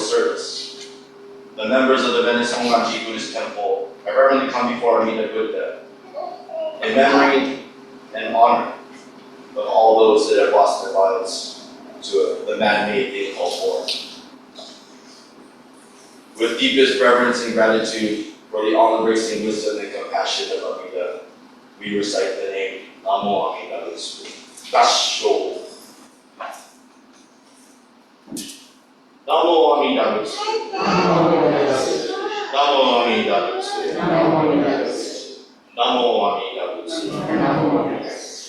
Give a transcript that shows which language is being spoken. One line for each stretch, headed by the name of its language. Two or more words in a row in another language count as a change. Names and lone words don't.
English: Service, the members of the Venice Honganji Buddhist Temple have reverently come before Amida Buddha in memory and honor of all those that have lost their lives to the man-made thing called war. With deepest reverence and gratitude for the all-embracing wisdom and compassion of Amida, we recite the name
Japanese: 南無 阿弥陀 仏. 喚鐘。南無 阿弥陀 仏. 南無 阿弥陀 仏。南無 阿弥陀 仏. 南無 阿弥陀 仏。南無 阿弥陀 仏.